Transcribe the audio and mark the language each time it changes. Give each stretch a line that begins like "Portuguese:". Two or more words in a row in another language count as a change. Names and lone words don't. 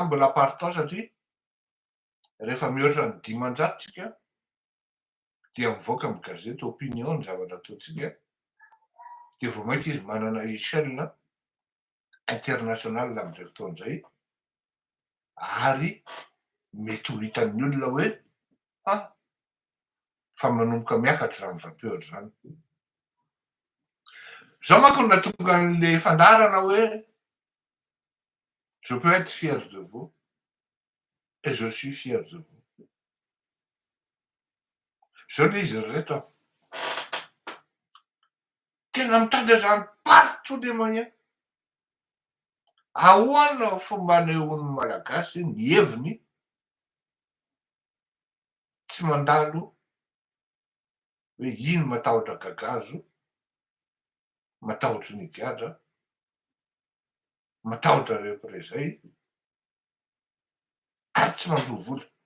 Malagasy: mbola aparitao satria rehefa mihoatra ny 500 tsika dia mivoaka amin'ny gazety opinion ny zavatra ataotsika dia vao mainka izy manana
French: échelle international
Malagasy: amin'izay fotoan'izay ary mety ho hitan'ny olona hoe fa manomboka miakatra raha mivampioatra zany. Zao manko no natonga an'le fandarana hoe
French: je peux être fier de vous et je suis fier de vous.
Malagasy: Zao le izy reto tena mitady zany
French: par tous les moyens
Malagasy: ahoana fomba anehoan'ny malagasy ny heviny tsy mandalo hoe ino matahotra gagazo, matahotra ny gadra, matahotra rehetrezay ary tsy mandolo vola.